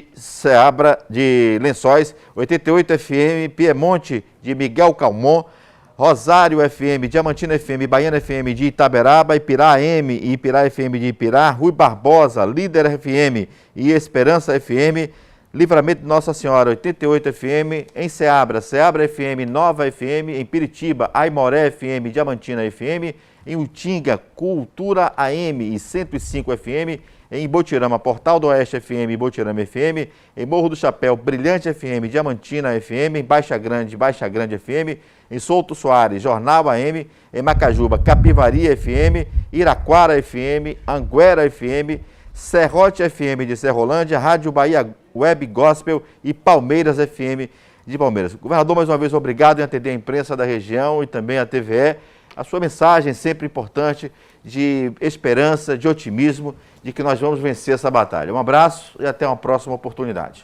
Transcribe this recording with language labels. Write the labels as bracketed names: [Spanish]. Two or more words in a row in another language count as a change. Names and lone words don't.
[Portuguese] Ceabra, de Lençóis, 88 FM, Piemonte de Miguel Calmon, Rosário FM, Diamantina FM, Baiana FM de Itaberaba, Ipirá AM e Ipirá FM de Ipirá, Rui Barbosa, Líder FM e Esperança FM, Livramento de Nossa Senhora, 88 FM, em Ceabra, Ceabra FM, Nova FM, em Piritiba, Aimoré FM, Diamantina FM, em Utinga, Cultura AM e 105 FM, em Botirama, Portal do Oeste FM, Botirama FM, em Morro do Chapéu, Brilhante FM, Diamantina FM, em Baixa Grande FM, em Souto Soares, Jornal AM, em Macajuba, Capivari FM, Iraquara FM, Anguera FM, Serrote FM de Serrolândia, Rádio Bahia Web Gospel e Palmeiras FM de Palmeiras. Governador, mais uma vez, obrigado em atender a imprensa da região e também a TVE. a sua mensagem sempre importante de esperança, de otimismo, de que nós vamos vencer essa batalha. Um abraço e até uma próxima oportunidade.